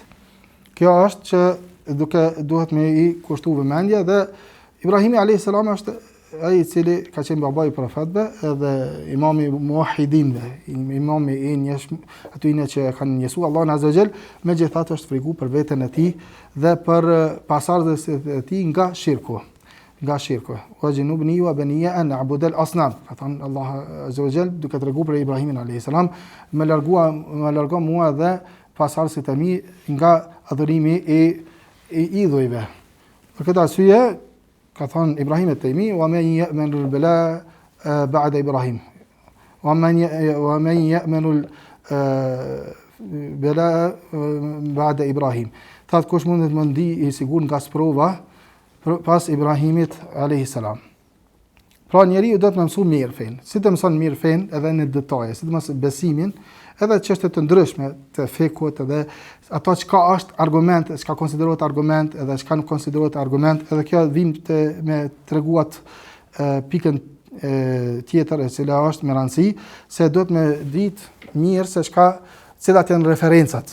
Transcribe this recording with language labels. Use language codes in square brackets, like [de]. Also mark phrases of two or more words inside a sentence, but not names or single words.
[sq] Kjo është që duhet me i kushtu vëmendje dhe Ibrahimi [ar] عليه السلام [sq] është ai i cili ka qenë babai i profetëve edhe imami i muahidinëve, imami i atyre që kanë njësu Allahun [ar] عز وجل, [sq] megjithatë është frigu për veten e tij dhe për pasardhës e tij nga shirku. [ar] واجنبني وبني أن نعبد الأصنام. [sq] Fatan Allah [ar] عز وجل [sq] duke treguar për Ibrahimin [ar] عليه السلام, [sq] më largo mua dhe pasardhësit e mi nga adhurimi i idhujve. Për këtë arsye ka thënë Ibrahim at-Taymi, [ar] ومن يأمن البلاء بعد إبراهيم. ومن يأمن البلاء بعد إبراهيم. [sq] Thatë kush mundet më ndi i sigur nga sprova pas Ibrahimit [ar] عليه السلام. [sq] Pra njeriu do të mësoj mirë fen. Si të mëson mirë fen edhe në detaje, si të mëson besimin, edhe çështje të ndryshme të fekut, edhe ato çka është argument, çka konsiderohet argument, edhe çka nuk konsiderohet argument, edhe kjo vim me treguat pikën tjetër e cila është me rëndësi, se duhet me ditë mirë se cilat janë referencat.